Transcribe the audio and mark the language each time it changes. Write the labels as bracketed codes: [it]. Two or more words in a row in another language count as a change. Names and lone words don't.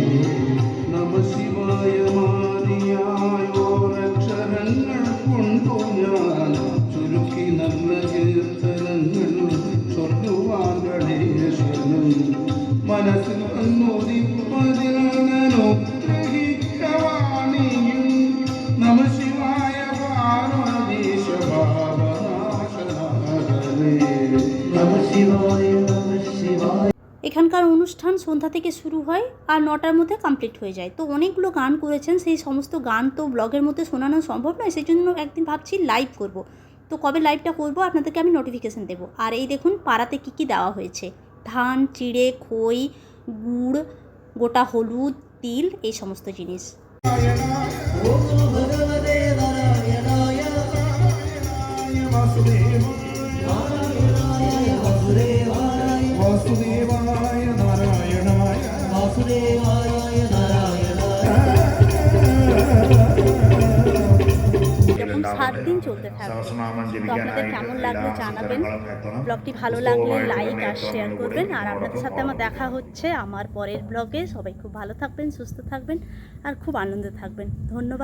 [ml] നമ ശിവായ മാനിയായോരക്ഷരങ്ങൾ കൊണ്ടു ഞാൻ ചുരുക്കി നല്ല കീർത്തനങ്ങൾ ചൊല്ലുവാൻ ഗണേശനും മനസ്സിൽ വന്നുദിപ്പതിൽ അനുഗ്രഹിക്കവാണിയും നമ ശിവായ പാർവതീശ ഭാവനാശനാകരേ [sa] നമ ശിവായ നമ ശിവായ। [bn] এখানকার অনুষ্ঠান সন্ধ্যা থেকে শুরু হয় আর 9টার মধ্যে কমপ্লিট হয়ে যায়। তো অনেকগুলো গান করেছেন, সেই সমস্ত গান তো ব্লগের মধ্যে শোনানো সম্ভব নয়, সেই জন্য একদিন ভাবছি লাইভ করব। তো কবে লাইভটা করব আপনাদেরকে আমি নোটিফিকেশান দেবো। আর এই দেখুন পাড়াতে কী কী দেওয়া হয়েছে, ধান, চিড়ে, খই, গুড়, গোটা হলুদ, তিল, এই সমস্ত জিনিস। [sa] ওম ভগবতে নারায়ণায় নারায়ণায় বাসুদেবায় വാസുദേവായ നാരായണായ বাসুদেবায় নারায়ণায়। [bn] এরকম 7 দিন চলতে থাকবে। [ml] സഹസ്രനാമം [bn] তো আপনাদের কেমন লাগলো জানাবেন, ব্লগটি ভালো লাগলে লাইক আর শেয়ার করবেন। আর আপনাদের সাথে আমার দেখা হচ্ছে আমার পরের ব্লগে। সবাই খুব ভালো থাকবেন, সুস্থ থাকবেন আর খুব আনন্দে থাকবেন।